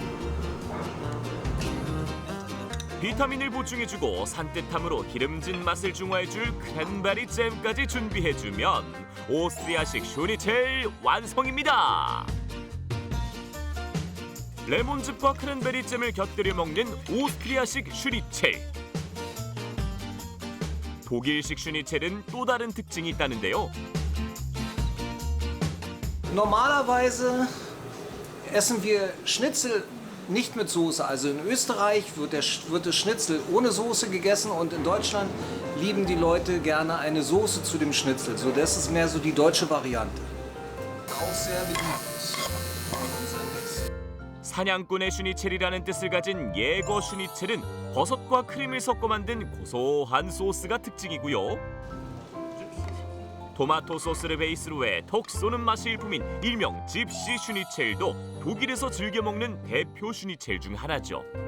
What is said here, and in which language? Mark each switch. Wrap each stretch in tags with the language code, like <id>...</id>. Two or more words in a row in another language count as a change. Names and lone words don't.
<ko>비타민을 보충해주고 산뜻함으로 기름진 맛을 중화해줄 크랜베리 잼까지 준비해주면 오스트리아식 슈니첼 완성입니다. 레몬즙과 크랜베리 잼을 곁들여 먹는 오스트리아식 슈니첼. 독일식 슈니첼은 또 다른 특징이 있다는데요.</ko> <de>Normalerweise essen wir Schnitzel nicht mit Soße. Also in Österreich wird das Schnitzel ohne Soße gegessen und in Deutschland lieben die Leute gerne eine Soße zu dem Schnitzel. So, das ist mehr so die deutsche Variante. Auch sehr beliebt.</de> <ko>사냥꾼의 슈니첼이라는 뜻을 가진 예거 슈니첼은 버섯과 크림을 섞어 만든 고소한 소스가 특징이고요. 토마토 소스를 베이스로 해 톡 쏘는 맛이 일품인 일명 집시 슈니첼도 독일에서 즐겨 먹는 대표 슈니첼 중 하나죠.</ko>